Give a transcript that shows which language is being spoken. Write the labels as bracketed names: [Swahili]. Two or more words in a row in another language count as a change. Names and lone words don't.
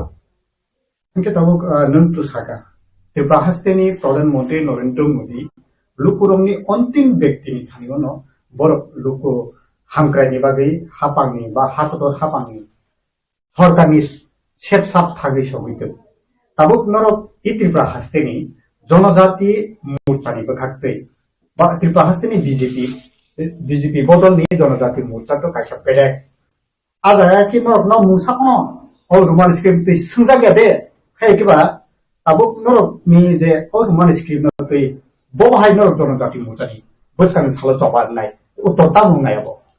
[Kok Borok] Angke tabuk nuntu saka Tripura hasteni Pradhan Mantri Narendra Modi lukurongni ontim byakti ni thani no borok luku hamkrai ni bagai hapangni ba hatotor hapangni sarkarni sepsap thagri sobitu tabuk norok I Tripura hasteni জনজাতি মোর্চানি বখাকতে বা ত্রিপুরা হাস্তেনি বিজেপি বদলনি জনজাতি মোর্চা তো কাইসা পেলে আজ কি নরক ন মুসা কোন ও [English] roman script [Kok Borok] তে সংজাগা দে খাই কিবা আবুক নরক নি যে ও [English] roman script [Kok Borok] ন তে বহাই নরক জনজাতি মোর্চানি বসকান সালো চপার নাই উত্তর তামু নাই আবো